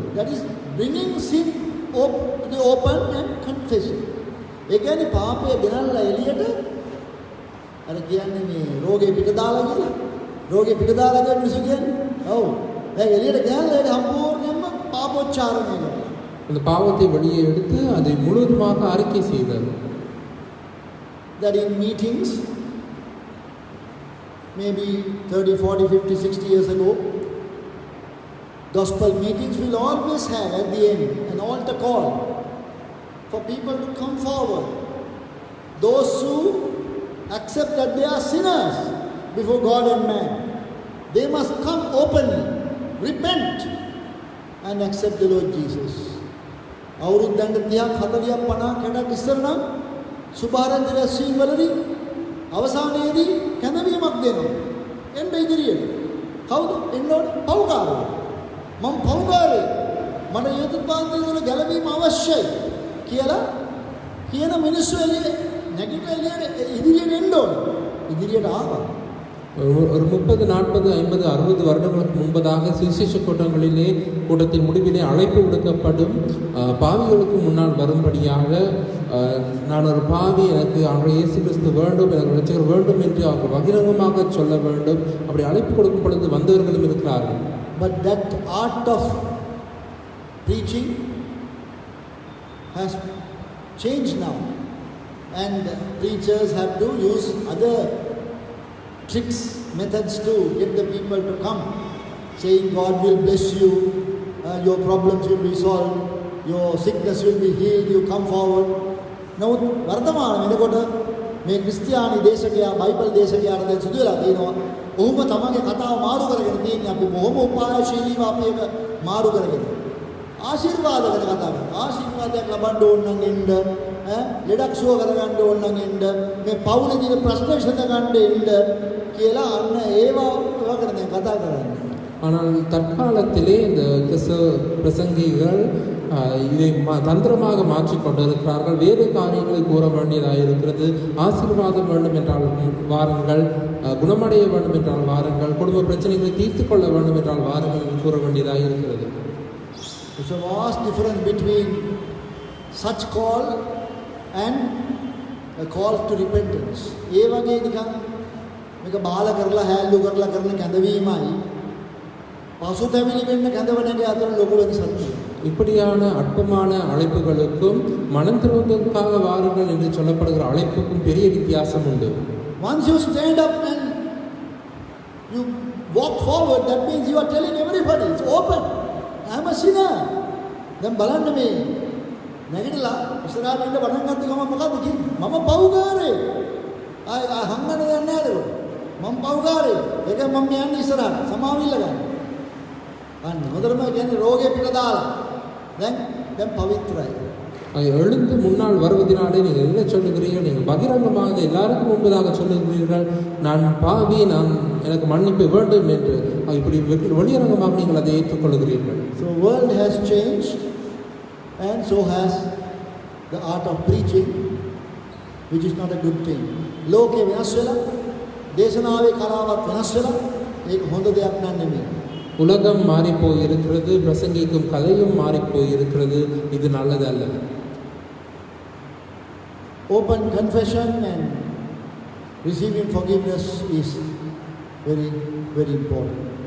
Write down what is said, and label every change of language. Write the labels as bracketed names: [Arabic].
[English] That is bringing sin to the open and confessing. [Sinhala] ඒ කියන්නේ පාපය ගෙනල්ලා එළියට අර කියන්නේ මේ රෝගේ පිට දාලා කියලා. රෝගේ පිට දාලා කියන මිනිස්සු කියන්නේ. ඔව්. දැන් එළියට ගෙනල්ලා ඒක සම්පූර්ණයෙන්ම පාපෝච්චාරණය කරනවා. [Tamil] அந்த பாவத்தை வெளியே எடுத்து அதை முழுவதுமாக அறிக்கை செய்தார். [English] That in meetings, maybe 30, 40, 50, 60 years ago, gospel meetings will always have at the end an altar call for people to come forward. Those who accept that they are sinners before God and man, they must come openly, repent and accept the Lord Jesus. [Sinhala] අවුරුද්දකට 30ක් 40ක් 50ක් 60ක් ඉස්සර නම් සුභාරංචි රැස්වීම් වලදී අවසානයේදී කැඳවීමක් දෙනවා. එන්න ඉදිරියට. කවුද? එන්න ඕනේ පව්කාරයෝ. මම පව්කාරයෙක්. මට යුතුයපාන්තිය වල ගැලවීම අවශ්‍යයි කියලා කියන මිනිස්සු එළිය නැගිටලා එළියට ඉදිරියට එන්න ඕනේ. ඉදිරියට ආවා. [Tamil] ஒரு 30, 40, 50, 60 வருடங்களுக்கு முன்பதாக சுவிசேஷ கூட்டத்தின் முடிவிலே அழைப்பு விடுக்கப்படும் பாவிகளுக்கு முன்னால் வரும்படியாக நான் ஒரு பாவி, எனக்கு ஆண்டவர் இயேசு கிறிஸ்து வேண்டும், எனக்கு இரட்சகர் வேண்டும் என்று அவர் பகிரங்கமாக சொல்ல வேண்டும். அப்படி அழைப்பு கொடுக்கும் பொழுது வந்தவர்களும் இருக்கிறார்கள். [English] But that art of preaching has changed now, and preachers have to use other tricks, methods to get the people to come, saying God will bless you, your problems will be solved, your sickness will be healed, you come forward. [Sinhala] Now වර්තමාන වෙනකොට මේ ක්‍රිස්තියානි දේශකයා Bible දේශකයාට දැන් සිදු වෙලා තියෙනවා. ඔහුම තමන්ගේ කතාව මාරු කරගෙන තියෙන්නේ. අපි බොහොම උපායශීලීව අපි ඒක මාරු කරගෙන. ආශිර්වාද ගැන කතා කරනවා. ආශිර්වාදයක් ලබන්න ඕන නම් එන්න, ලෙඩක් සුව කරගන්න ඕන නම් එන්න, මේ පවුලේ තියෙන ප්‍රශ්න විසඳගන්න එන්න කියලා අන්න ඒවා ගැන දැන් කතා කරන්නේ. [Tamil] ஆனால் தற்காலத்திலே இந்த பிரசங்கிகள் இதை தந்திரமாக மாற்றிக்கொண்டிருக்கிறார்கள். வேறு காரியங்களை கூற வேண்டியதாக இருக்கிறது. ஆசீர்வாதம் வேண்டும் என்றால் வாருங்கள், குணமடைய வேண்டும் என்றால் வாருங்கள், குடும்ப பிரச்சனைகளை தீர்த்து கொள்ள வேண்டும் என்றால் வாருங்கள் என்று கூற வேண்டியதாக இருக்கிறது. [English] There's a vast difference between such call and a call to repentance. [Sinhala] ඒ වගේ නිකන් මේක බාල කරලා හැල්ලු කරලා කරන කැඳවීමයි පසුතැවිලි වෙන්න කැඳවන එක අතර ලොකු වෙනසක් තියෙනවා. [Tamil] இப்படியான அற்பமான அழைப்புகளுக்கும் மனம் திரும்புவதற்காக வாருங்கள் என்று சொல்லப்படுகிற அழைப்புக்கும் பெரிய வித்தியாசம் உண்டு. [English] Once you stand up and you walk forward, that means you are telling everybody, it's open, I am a sinner. [Sinhala] දැන් බලන්න මේ නැගිටලා ඉස්සරහට ඉන්න පටන් ගත්ත ගමන් මොකද්ද කියන්නේ? මම පව්කාරයෙක්. ආය හංගන්න දෙයක් නැහැ ඒක. මම පව්කාරයෙක්. ඒක මම යන්නේ ඉස්සරහට. සමාව ඉල්ල ගන්න. අන්න හොඳටම කියන්නේ රෝගේ පිට දාලා. දැන් පවිත්‍රයි. [Tamil] எழுந்து முன்னால் வருவதனாலே நீங்கள் என்ன சொல்லுகிறீர்கள்? நீங்கள் பகிரங்கமாக எல்லாருக்கும் முன்பதாக சொல்லுகிறீர்கள், நான் பாவி, நான் எனக்கு மன்னிப்பு வேண்டும் என்று. இப்படி வெளியரங்கமாக நீங்கள் அதை ஏற்றுக்கொள்கிறீர்கள். [English] So world has changed and so has the art of preaching, which is not a good thing. [Sinhala] ලෝකේ වෙනස් වෙලා දේශනාවේ කලාවත් වෙනස් වෙලා ඒක හොඳ දෙයක් නෙමෙයි. [Tamil] உலகம் மாறி போய் இருக்கிறது, பிரசங்கிக்கும் கதையும் மாறி போய் இருக்கிறது. இது நல்லது அல்ல. [English] Open confession and receiving forgiveness is very, very important.